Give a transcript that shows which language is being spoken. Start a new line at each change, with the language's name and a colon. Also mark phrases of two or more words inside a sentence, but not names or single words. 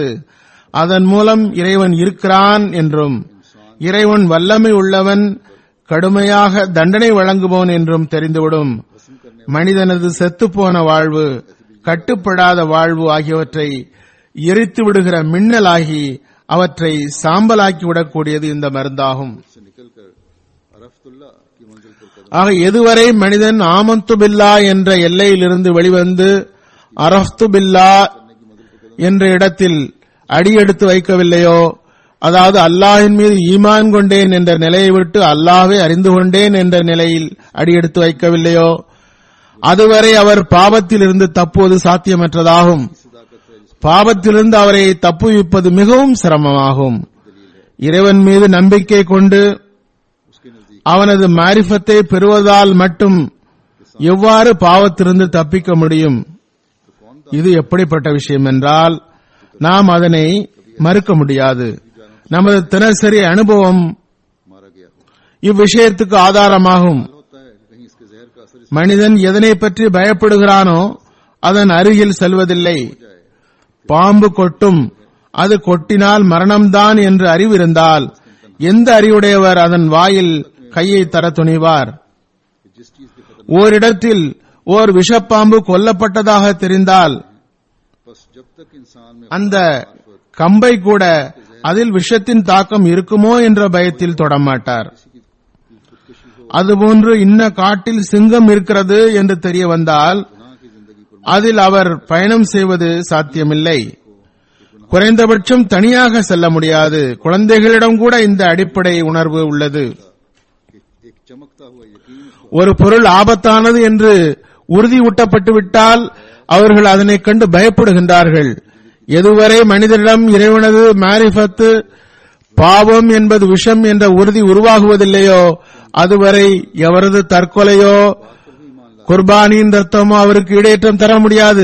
Tamil: அதன் மூலம் இறைவன் இருக்கிறான் என்றும், இறைவன் வல்லமை உள்ளவன், கடுமையாக தண்டனை வழங்குபவன் என்றும் தெரிந்துவிடும். மனிதனது செத்துப்போன வாழ்வு, கட்டுப்படாத வாழ்வு ஆகியவற்றை எரித்து விடுகிற மின்னலாகி அவற்றை சாம்பலாக்கிவிடக்கூடியது இந்த மருந்தாகும்.
Hindi: से निकलकर अरफ्तुल्लाह की मंजिल पर कदम
Tamil: ஆக எதுவரை மனிதன்
Arabic: آمنت بالله
Tamil: என்ற எல்லையிலிருந்து வெளிவந்து
Arabic: عرفت بالله
Tamil: என்ற இடத்தில் அடியெடுத்து வைக்கவில்லையோ, அதாவது அல்லாஹின் மீது ஈமான் கொண்டேன் என்ற நிலையை விட்டு அல்லாஹ்வை அறிந்து கொண்டேன் என்ற நிலையில் அடியெடுத்து வைக்கவில்லையோ, அதுவரை அவர் பாவத்தில் இருந்து தப்புவது சாத்தியமற்றதாகும். பாவத்திலிருந்து அவரை தப்புவிப்பது மிகவும் சிரமமாகும். இறைவன் மீது நம்பிக்கை கொண்டு
Hindi: उसके नजदीक
Tamil: அவனது மாரிஃபத்தை பெறுவதால் மட்டும் எவ்வாறு பாவத்திலிருந்து தப்பிக்க முடியும்? இது எப்படிப்பட்ட விஷயம் என்றால் நாம் அதனை மறுக்க முடியாது. நமது தினசரி அனுபவம்
Hindi: मारा गया हो
Tamil: இவ்விஷயத்துக்கு ஆதாரமாகும்.
Hindi: होता है कहीं इसके जहर का असर
Tamil: மனிதன் எதனை பற்றி பயப்படுகிறானோ அதன் அருகில் செல்வதில்லை. பாம்பு கொட்டும், அது கொட்டினால் மரணம்தான் என்று அறிவு இருந்தால் எந்த அறிவுடையவர் அதன் வாயில் கையை தர துணிவார்?
Hindi: जिस चीज के खतरनाक
Tamil: ஓரிடத்தில் ஓர் விஷப்பாம்பு கொல்லப்பட்டதாக தெரிந்தால்
Hindi: बस जब तक इंसान में
Tamil: அந்த கம்பை கூட அதில் விஷத்தின் தாக்கம் இருக்குமோ என்ற பயத்தில் தொடமாட்டார். அதுபோன்று இன்ன காட்டில் சிங்கம் இருக்கிறது என்று தெரிய வந்தால்
Hindi: गुनाह की जिंदगी पर
Tamil: அதில் அவர் பயணம் செய்வது சாத்தியமில்லை. குறைந்தபட்சம் தனியாக செல்ல முடியாது. குழந்தைகளிடம் கூட இந்த அடிப்படை உணர்வு உள்ளது.
Hindi: एक चमकता हुआ यकीन
Tamil: ஒரு பொருள் ஆபத்தானது என்று உறுதியூட்டப்பட்டு விட்டால் அவர்கள் அதனைக் கண்டு பயப்படுகின்றார்கள். எதுவரை மனிதனிடம் இறைவனது மாரிஃபத்து பாவம் என்பது விஷம் என்ற உறுதி உருவாகுவதில்லையோ அதுவரை எவரது தற்கொலையோ குர்பானியின் ரத்தமோ அவருக்கு ஈடேற்றம் தர முடியாது.